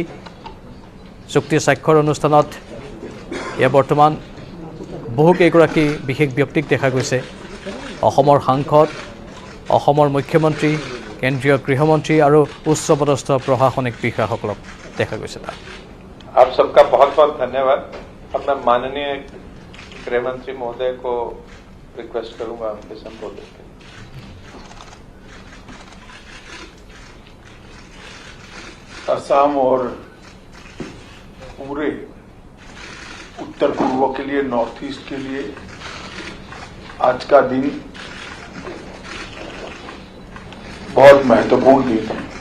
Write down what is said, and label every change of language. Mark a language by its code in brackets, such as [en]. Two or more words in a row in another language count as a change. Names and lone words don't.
[as] চুক্তি স্বাক্ষৰ অনুষ্ঠানত এয়া বৰ্তমান বহুকেইগৰাকী বিশেষ ব্যক্তিক দেখা গৈছে। অসমৰ সাংসদ, অসমৰ মুখ্যমন্ত্ৰী, কেন্দ্ৰীয় গৃহমন্ত্ৰী আৰু উচ্চপদস্থ প্ৰশাসনিক বিষয়াসকলক দেখা গৈছে তাত। [hi] आप सबका बहुत बहुत धन्यवाद। अब मैं माननीय गृह मंत्री महोदय को रिक्वेस्ट करूंगा आपके संबोधन के लिए। असम और पूरे उत्तर पूर्व के लिए, नॉर्थ ईस्ट के लिए आज का दिन बहुत महत्वपूर्ण दिन है।